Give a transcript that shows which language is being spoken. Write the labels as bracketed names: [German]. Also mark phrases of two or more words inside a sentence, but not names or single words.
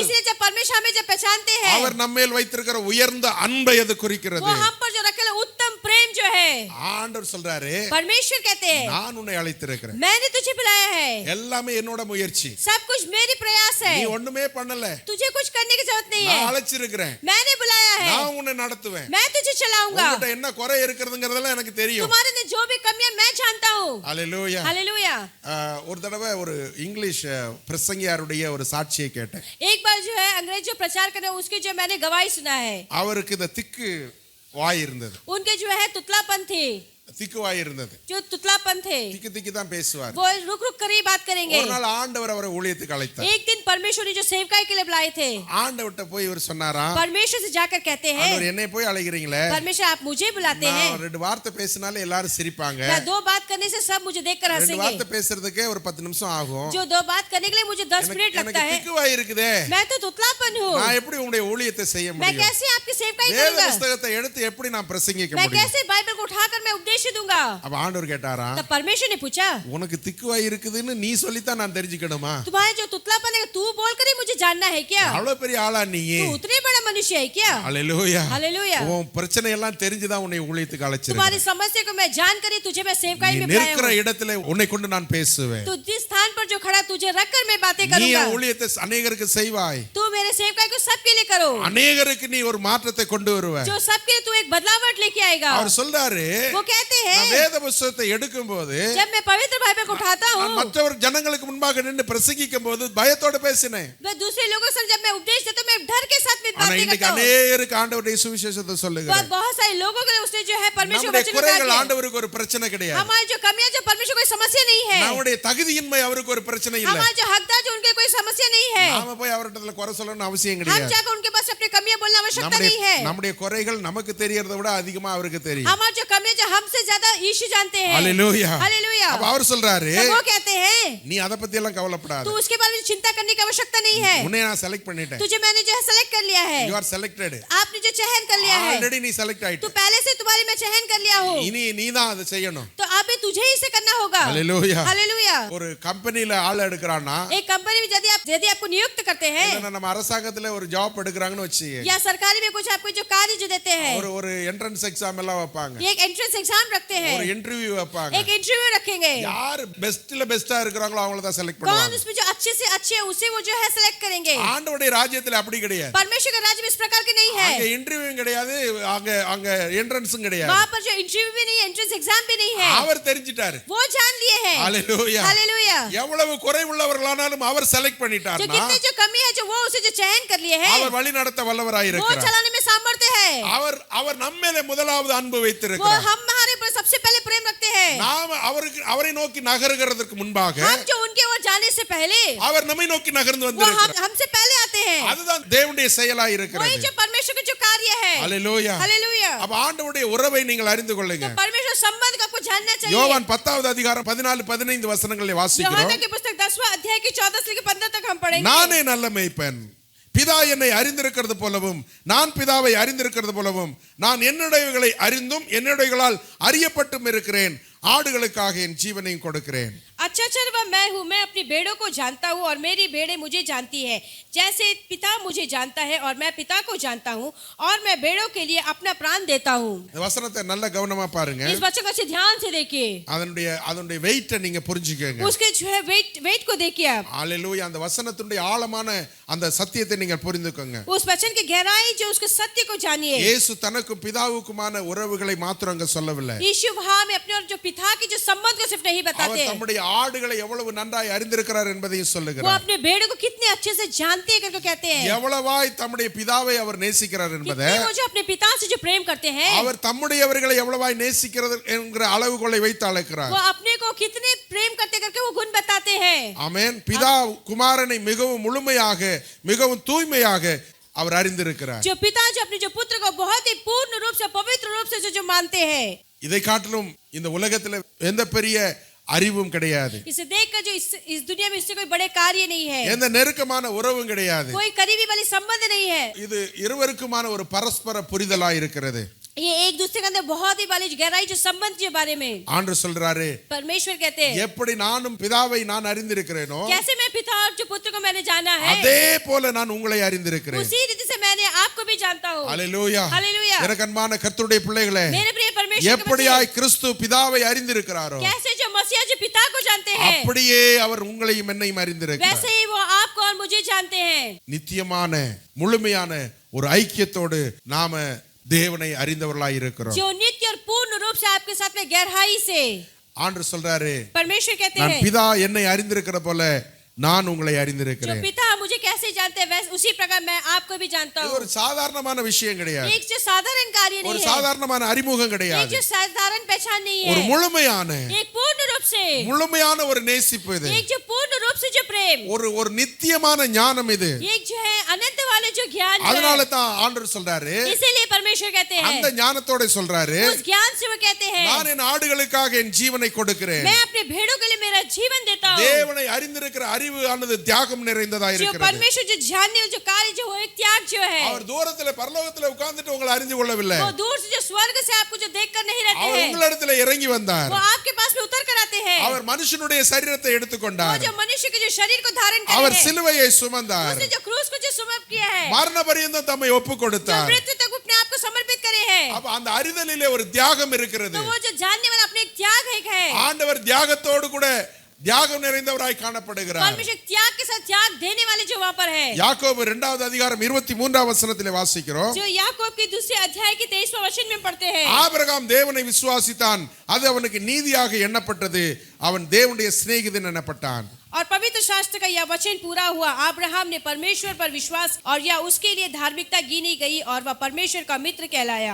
[Hindi] इसलिए जब परमेश्वर हमें जब पहचानते हैं, [Tamil] அவர் நம்மேல் வைத்திருக்கிற உயர்ந்த அன்பை அது குறிக்கிறது. [Hindi] वो हम पर जो रखेला उत्तम प्रेम जो है, [Tamil] ஆண்டவர் சொல்றாரு, [Hindi] परमेश्वर कहते हैं, [Tamil] நான் உன்னை அழைத்திருக்கிறேன், [Hindi] मैंने तुझे बुलाया है, [Tamil] எல்லாமே என்னோட முயற்சி, [Hindi] सब कुछ मेरी प्रयास है, [Tamil] நீ ஒண்ணுமே பண்ணல, [Hindi] तुझे कुछ करने की जरूरत नहीं [Tamil] நான் [Hindi] है, [Tamil] அழைச்சிருக்கிறேன், [Hindi] मैंने बुलाया है, [Tamil] நான் உன்னை நடத்துவேன், [Hindi] मैं तुझे चलाऊंगा, [Tamil] உன்கிட்ட என்ன குறை இருக்கிறதுங்கிறதெல்லாம் எனக்கு தெரியும். [Hindi] तुम्हारे में जो भी कमियां मैं जानता हूँ. [Tamil] அல்லேலூயா. [Hindi] हालेलूया. [Tamil] ஒரு தடவை ஒரு இங்கிலீஷ் பிரசங்கியாருடைய ஒரு சாட்சியை கேட்டேன். [Hindi] एक बार जो है अंग्रेज जो प्रचार कर रहे हैं उसकी जो मैंने गवाही सुना है, [Tamil] அவருக்கு இந்த திக்கு வாய் இருந்தது, [Hindi] उनके जो है तुतलापन थे, [Tamil] திக்கு வாய் இருந்தது, [Hindi] जो तुतलापन थे, [Tamil] திக்கு திக்கு தான் பேசுவார். [Hindi] वो रुक रुक कर ही बात करेंगे. [Tamil] ஒரு நாள் ஆண்டவர் அவரை ஊழியத்துக்கு அழைத்தார். [Hindi] एक दिन परमेश्वर ने जो सेवकाई के लिए बुलाए थे, [Tamil] ஆண்டவர்ட்ட போய் இவர் சொன்னாராம், [Hindi] परमेश्वर से जाकर कहते हैं, [Tamil] ஆண்டவர் என்னை போய் அழைக்கிறீங்களே, [Hindi] परमेश्वर आप मुझे बुलाते हैं, [Tamil] நான் ரெண்டு வார்த்தை பேசினாலே எல்லாரும் சிரிப்பாங்க, [Hindi] मैं दो बात करने से सब मुझे देखकर [Tamil] ரெண்டு [Hindi] हंसेंगे, [Tamil] வார்த்தை பேசுறதுக்கே ஒரு 10 நிமிஷம் ஆகும், [Hindi] जो दो बात करने के लिए मुझे 10 मिनट लगता [Tamil] எனக்கு [Hindi] है, [Tamil] திக்கு வாய் இருக்குதே, [Hindi] मैं तो तुतलापन हूँ, [Tamil] நான் எப்படி உங்களுடைய ஊழியத்தை செய்ய [Hindi] मैं [Tamil] முடியும், [Hindi] कैसे आपकी सेवकाई [Tamil] வேத [Hindi] करूंगा, [Tamil] புத்தகத்தை எடுத்து எப்படி நான் பிரசங்கிக்க [Hindi] मैं [Tamil] முடியும்? [Hindi] कैसे बाइबल को उठाकर मैं उपदेश दूंगा. [Tamil] அப்ப ஆண்டவர் கேட்டாரா, [Hindi] तब परमेश्वर ने पूछा, [Tamil] உனக்கு திக்கு வாய் இருக்குதுன்னு நீ சொல்லித்தான் நான் தெரிஞ்சுக்கணுமா? [Hindi] तुम्हारे जो तुतलापन है तू बोलकर ही मुझे जानना है क्या? [Tamil] அவ்வளவு பெரிய ஆளா நீ? [Hindi] तू उतने बड़ा मनुष्य है क्या? [Tamil] அல்லேலூயா. [Hindi] हालेलुया. [Tamil] உன் பிரச்சனை எல்லாம் தெரிஞ்சுதான் உன்னை ஊழியத்துக்கு அழைச்சிருக்கேன். [Hindi] तुम्हारी समस्या को मैं जानकर ही तुझे मैं सेवकाई [Tamil] நீ [Hindi] में बुलाया [Tamil] நிற்கிற [Hindi] हूँ. [Tamil] இடத்துல உன்னை கொண்டு நான் பேசுவேன். [Hindi] तू जिस स्थान पर जो खड़ा तुझे रखकर मैं बातें [Tamil] நீ [Hindi] करूंगा. [Tamil] என் ஊழியத்தை அநேகருக்கு செய்வாய். [Hindi] तू मेरे सेवकाई को सबके लिए करो. [Tamil] அநேகருக்கு நீ ஒரு மாற்றத்தை கொண்டு வருவ. [Hindi] जो सबके लिए तू एक बदलावट लेके आएगा. [Tamil] அவர் சொல்றாரு, [Hindi] वो कहते [Tamil] நான் [Hindi] हैं, [Tamil] வேத புத்தகத்தை எடுக்கும்போது [Hindi] जब मैं पवित्र बाइबल को उठाता [Tamil] நான் [Hindi] हूँ, [Tamil] மற்றவர் ஜனங்களுக்கு முன்பாக நின்று பிரசங்கிக்கும் போது பயத்தோட பேசினேன். [Hindi] मैं दूसरे लोगों से जब मैं उपदेश देता हूँ मैं डर के साथ में [Tamil] ஆனா [Hindi] बातें [Tamil] இன்னைக்கு [Hindi] करता हूँ. [Tamil] அநேகருக்கு ஆண்டவருடைய சுவிசேஷத்தை சொல்லுகிறேன். [Hindi] बहुत सारे लोगों के लिए उसने जो है परमेश्वर [Tamil] நம்முடைய [Hindi] वचन [Tamil] குறைகள் [Hindi] उतार दिया. [Tamil] ஆண்டவருக்கு ஒரு பிரச்சனை கிடையாது. [Hindi] हमारी जो कमियां जो परमेश्वर कोई समस्या नहीं है. [Tamil] நம்முடைய தகுதியின்மை அவருக்கு ஒரு பிரச்சனை இல்ல. [Hindi] हमारे जो हकदार जो उनके कोई समस्या नहीं है. [Tamil] நாம போய் அவர்கிட்ட குறை சொல்லணும்னு அவசியம் [Hindi] हम [Tamil] கிடையாது. [Hindi] जाकर उनके पास अपनी कमियां बोलना आवश्यकता नहीं है. [Tamil] நம்முடைய குறைகள் நமக்கு தெரியறதை விட அதிகமா அவருக்கு தெரியும். [Hindi] हमारी जो कमियां जो हमसे ज्यादा यीशु जानते हैं. हालेलुया. हालेलुया. [Tamil] अब அவர் சொல்றாரு, [Hindi] वो कहते हैं, [Tamil] நீ அத பத்தி எல்லாம் கவலைப்படாத. [Hindi] तू उसके बारे में चिंता करने की आवश्यकता नहीं है. [Tamil] உன்னை நான் செலக்ட் பண்ணிட்டேன். [Hindi] तुझे मैंने जो है सेलेक्ट कर लिया है. [English] You are selected. [Hindi] आपने जो चयन कर लिया है. [Tamil] ஆல்ரெடி நீ செலக்ட் [Hindi] तू [Tamil] ஆயிட்ட. [Hindi] पहले से तुम्हारी मैं चयन कर लिया हूँ. [Tamil] இனி நீ தான் அதை செய்யணும். [Hindi] तो अभी तुझे ही इसे करना होगा. हालेलुया. हालेलुया. [Tamil] ஒரு கம்பெனில ஆள் எடுக்கறானா, [Hindi] एक कंपनी में यदि आपको नियुक्त करते हैं, [Tamil] இல்ல நம்ம அரசாங்கத்துல ஒரு ஜாப் எடுக்கறாங்கன்னு வெச்சு, [Hindi] या सरकारी में कुछ आपको जो कार्य जो देते हैं, [Tamil] ஒரு [English] entrance exam [Tamil] எல்லாம் வைப்பாங்க, [Hindi] एक [English] entrance exam [Hindi] रखते हैं, [Tamil] ஒரு இன்டர்வியூ வைப்பாங்க. [Hindi] एक इंटरव्यू रखेंगे. [Tamil] யார் பெஸ்ட்ல பெஸ்டா இருக்கறாங்களோ அவங்கள தான் செலக்ட் [Hindi] कौन [Tamil] பண்ணுவாங்க. [Hindi] उसमें जो अच्छे से अच्छे है उसे वो जो है सेलेक्ट करेंगे. [Tamil] ஆண்டவருடைய ராஜ்யத்துல அப்படி கிடையாது. [Hindi] परमेश्वर का राज्य में इस प्रकार के नहीं है. [Tamil] அங்க இன்டர்வியூ கிடையாது, அங்க என்ட்ரன்ஸும் கிடையாது. [Hindi] वहाँ पर जो इंटरव्यू भी नहीं, [English] entrance exam [Hindi] भी नहीं है. [Tamil] அவர் தெரிஞ்சிட்டாரு. [Hindi] वो जान लिए हैं. हालेलुया. हालेलुया. [Tamil] எவ்வளவு குறைவுள்ளவர்களானாலும் அவர் செலக்ட் [Hindi] जो [Tamil] பண்ணிட்டார்னா [Hindi] कितने जो कमी है जो वो उसे जो चयन कर लिए हैं, [Tamil] அவர் வழி நடத்த வல்லவராய் [Hindi] वो [Tamil] இருக்கிறார். [Hindi] चलाने में सामर्थ्य है. [Tamil] அவர் நம்மேலே முதலாவது அன்பு [Hindi] वो [Tamil] வைத்திருக்கிறார். [Hindi] हमारे पर सबसे पहले प्रेम रखते हैं. [Tamil] நாம் அவரை நோக்கி நகருகிறதற்கு முன்பாக [Hindi] हम जो उनके ओर जाने आने से पहले [Tamil] அவர் நம்மை நோக்கி நகர்ந்து [Hindi] वो [Tamil] வந்திருக்கிறார். [Hindi] हमसे पहले आते हैं। [Tamil] அதுதான் தேவனுடைய செயலாய் [Hindi] वही [Tamil] இருக்கிறது. [Hindi] जो परमेश्वर का जो कार्य है। [Tamil] ஹalleluya. [Hindi] हालेलुया। [Tamil] அப்ப ஆண்டவருடைய உறவை நீங்கள் அறிந்து கொள்ளுங்க. [Hindi] तो परमेश्वर संबंध को आपको जानना चाहिए। [Tamil] யோவான் 10வது அதிகாரம் 14-15 வசனங்களை வாசிக்கிறோம். [Hindi] யோவான் की पुस्तक 10वां अध्याय की 14 से लेकर 15 तक हम पढ़ेंगे। [Tamil] நானே நல்ல மேய்ப்பன், பிதா என்னை அறிந்திருக்கிறது போலவும் நான் பிதாவை அறிந்திருக்கிறது போலவும் நான் என்னுடையவைகளை அறிந்தும் என்னுடையவர்களால் அறியப்பட்டும் இருக்கிறேன். ஆடுகளுக்காக என் ஜீவனையும் கொடுக்கிறேன். [Hindi] अच्छा चरवा मैं हूँ, मैं अपनी भेड़ों को जानता हूँ और मेरी भेड़ें मुझे जानती है, जैसे पिता मुझे जानता है और मैं पिता को जानता हूँ और मैं भेड़ों के लिए अपना प्राण देता हूँ। [Tamil] இந்த வசனத்தை நல்ல கவனமா பாருங்க. [Hindi] इस वचन को अच्छे ध्यान से देखिए, [Tamil] அதனுடைய வெயிட்டை நீங்க புரிஞ்சுக்கங்க. [Hindi] उसके जो है वेट को देखिए आप। [Tamil] ஹalleluya. அந்த வசனத்துடைய ஆழமான அந்த சத்தியத்தை நீங்க புரிந்துக்கங்க. [Hindi] उस वचन की गहराई जो उसके सत्य को जानिए। [Tamil] இயேசு தனக்கும் பிதாவுக்குமான உறவுகளை மாத்திரம் அங்க சொல்லவில்லை. [Hindi] यीशु वहां में अपने और जो पिता की जो संबंध को सिर्फ नहीं बताते, [Tamil] அவர் தம்முடைய ஆடுகளை எவ்வளவு நன்றாய் அறிந்திருக்கிறார் என்பதையும் [Hindi] वो [Tamil] சொல்லுகிறார். [Hindi] अपने भेड़ों को कितने अच्छे से जानते हैं करके कहते हैं। [Tamil] எவ்வளவாய் தம்முடைய பிதாவை அவர் நேசிக்கிறார் என்பதை, [Hindi] कितने वो जो अपने पिता से जो प्रेम करते हैं, [Tamil] அவர் தம்முடையவர்களை எவ்வளவாய் நேசிக்கிறது என்கிற அளவுகோலை வைத்து அழைக்கிறார். [Hindi] वो अपने को कितने प्रेम करते करके वो गुण बताते हैं। [Tamil] ஆமென். பிதா குமாரனை மிகவும் முழுமையாக மிகவும் தூய்மையாக அவர் அறிந்திருக்கிறார். [Hindi] जो पिता जो अपने जो पुत्र को बहुत ही पूर्ण रूप से पवित्र रूप से जो मानते हैं, [Tamil] இதை காட்டிலும் இந்த உலகத்தில் எந்த பெரிய அறிவும் கிடையாது. [Hindi] इसे देखकर जो इस दुनिया में इससे कोई बड़े कार्य नहीं है, [Tamil] எந்த நெருக்கமான உறவும் கிடையாது. [Hindi] कोई करीबी वाली संबंध नहीं है। [Tamil] இது இருவருக்குமான ஒரு பரஸ்பர புரிதலாய் இருக்கிறது. [Hindi] ये एक दूसरे के अंदर बहुत ही वाली गहराई जो संबंध के बारे में [Tamil] ஆண்டவர் சொல்றாரு, [Hindi] परमेश्वर कहते हैं, [Tamil] எப்படி நானும் பிதாவை நான் அறிந்திருக்கிறேனோ [Hindi] कैसे मैं पिता और जो पुत्र को मैंने जाना है, [Tamil] அதே போல நான் உங்களை அறிந்திருக்கிறேன். [Hindi] उसी रीति से मैंने आपको भी जानता हूँ। [Tamil] ஹalleluya. [Hindi] हालेलुया। [Tamil] எனக்கு அன்பான கர்த்தருடைய பிள்ளைகளே, [Hindi] मेरे प्रिय परमेश्वर के बच्चे, [Tamil] எப்படியாய் கிறிஸ்து பிதாவை அறிந்திருக்கிறாரோ [Hindi] कैसे जो मसीहा जो पिता को जानते हैं, [Tamil] அப்படியே அவர் உங்களையும் என்னையும் அறிந்திருக்கிறார். [Hindi] वैसे ही वो आपको और मुझे जानते हैं। [Tamil] நித்தியமான முழுமையான ஒரு ஐக்கியத்தோடு நாம தேவனை அறிந்தவர்களாய் இருக்கிறோம். [Hindi] जो नित्य और पूर्ण रूप से आपके साथ में गहराई से, [Tamil] ஆண்டவர் சொல்றாரு, [Hindi] परमेश्वर कहते [Tamil] நான் [Hindi] हैं, [Tamil] பிதா என்னை அறிந்திருக்கிற போல நான் உங்களை [Hindi] जो [Tamil] அறிந்திருக்கிறேன். [Hindi] पिता मुझे कैसे जानते हैं वैसे उसी प्रकार मैं आपको भी जानता [Tamil] இது [Hindi] हूँ। [Tamil] ஒரு சாதாரணமான விஷயம் கிடையாது. [Hindi] एक जो साधारण कार्य [Tamil] ஒரு [Hindi] नहीं है, [Tamil] சாதாரணமான அறிமுகம் [Hindi] एक [Tamil] கிடையாது. [Hindi] जो साधारण पहचान नहीं [Tamil] ஒரு [Hindi] है, [Tamil] முழுமையான [Hindi] एक पूर्ण रूप से, [Tamil] முழுமையான ஒரு நேசிப்பு இது. [Hindi] एक जो पूर्ण रूप से जो प्रेम, [Tamil] ஒரு நித்தியமான ஞானம் இது. [Hindi] एक जो है अनंत वाले जो ज्ञान जो [Tamil] அதனால [Hindi] है, [Tamil] தான் ஆண்டவர் சொல்றாரு, [Hindi] इसीलिए परमेश्वर कहते [Tamil] அந்த [Hindi] हैं, [Tamil] ஞானத்தோட சொல்றாரு, [Hindi] उस ज्ञान से वो कहते हैं, [Tamil] நான் என் ஆடுகளுக்காக என் ஜீவனை கொடுக்கிறேன். [Hindi] मैं अपने भेड़ों के लिए मेरा जीवन देता हूँ। [Tamil] தேவனை அறிந்திருக்கிற அறிவு ஆனது தியாகம் நிறைந்ததா [Hindi] जो [Tamil] இருக்கிறது. [Hindi] परमेश्वर जो जानने जो कार्य जो है, एक त्याग जो है, [Tamil] அவர் தூரத்துல பரலோகத்துல உட்கார்ந்துட்டு உங்களை அறிந்து கொள்ளவில்லை. [Hindi] वो दूर से जो स्वर्ग से आपको जो देखकर नहीं रहते [Tamil] அவர் [Hindi] हैं, [Tamil] உங்களிடத்துல இறங்கி வந்தார். [Hindi] वो आपके पास में उतर कर आते हैं। [Tamil] அவர் மனுஷனுடைய சரீரத்தை [Hindi] वो [Tamil] எடுத்துக்கொண்டார். [Hindi] जो मनुष्य के जो शरीर को धारण [Tamil] அவர் [Hindi] करे है, [Tamil] சிலுவையை சுமந்தார். [Hindi] उसने जो क्रूस को जो समर्पित किया है, [Tamil] மரண பரியந்தம் தம்மை ஒப்பு [Hindi] जो [Tamil] கொடுத்தார். [Hindi] मृत्यु तक अपने आप को समर्पित करे हैं, [Tamil] அப்ப அந்த அறிதலிலே ஒரு தியாகம் இருக்கிறது. [Hindi] तो वो जो जानने वाला अपने एक त्याग है, [Tamil] ஆண்டவர் தியாகத்தோடு கூட தியாகம் நிறைந்தவராய் காணப்படுகிறார். [Hindi] परमेश्वर त्याग के साथ त्याग देने वाले जो वहाँ पर है। [Tamil] யாக்கோபு 2வது அதிகாரம் 23ஆம் வசனத்திலே வாசிக்கிறோம். [Hindi] जो याकूब के दूसरे अध्याय के 23वें वचन में पढ़ते हैं, [Tamil] ஆபிரகாம் தேவனை விசுவாசித்தான், அது அவனுக்கு நீதியாக எண்ணப்பட்டது, அவன் தேவனுடைய சிநேகிதன் எனப்பட்டான். [Hindi] और पवित्र शास्त्र का यह वचन पूरा हुआ, अब्राहम ने परमेश्वर पर विश्वास और यह उसके लिए धार्मिकता गिनी गई और वह परमेश्वर का मित्र कहलाया।